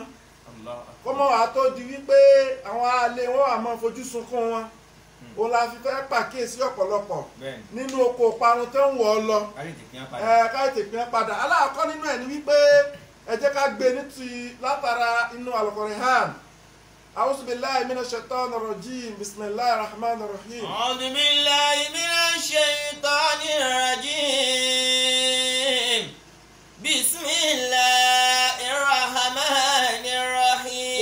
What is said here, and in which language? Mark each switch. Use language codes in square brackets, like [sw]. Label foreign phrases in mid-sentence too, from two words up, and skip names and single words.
[yo] Kọ́mọ́ wàá tó di wípé àwọn aráalé wọn wà máa fojú sunkún wọn. òun la fi fẹ́ pàkíyèsí ọ̀pọ̀lọpọ̀ bẹ́ẹ̀ni nínú oko parun tó ń wọ̀ ọ́ lọ káyọ̀ tètè yẹn padà. káyọ̀ tètè yẹn padà aláàkọ́ nínú ẹ̀ ni wípé ẹ jẹ́ ká gbé ní ti látara inú Al-Qur'an. [ar] أعوذ بالله من الشيطان الرجيم بسم الله الرحمن الرحيم أعوذ بالله من الشيطان الرجيم بسم الله الرحمن الرحيم